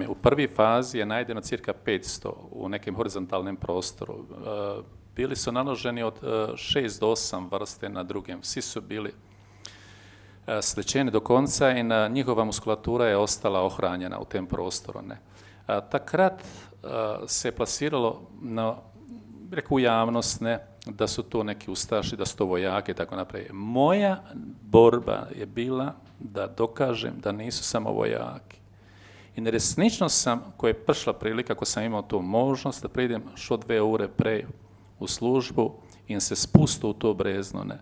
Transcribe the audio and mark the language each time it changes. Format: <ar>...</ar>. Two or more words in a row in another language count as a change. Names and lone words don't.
<sl>V prvi fazi je najdeno cirka 500 v nekem horizontalnem prostoru.</sl> <bs>Bili su naloženi od 6 do 8 vrste na drugim.</bs> <sl>Vsi su bili slečeni do konca in njihova muskulatura je ostala ohranjena</sl> <bs>u tem prostoru.</bs> <sl>Ne.</sl> <bs>Takrat se plasiralo u javnost, ne, da su to neki ustaši, da su to vojaki i tako naprijed. Moja borba je bila da dokažem da nisu samo vojaki. I resnično sam, koja je prišla prilika, ako sam imao tu možnost da pridem šo 2 ure pre u službu in se spustu u to brezno, ne.</bs>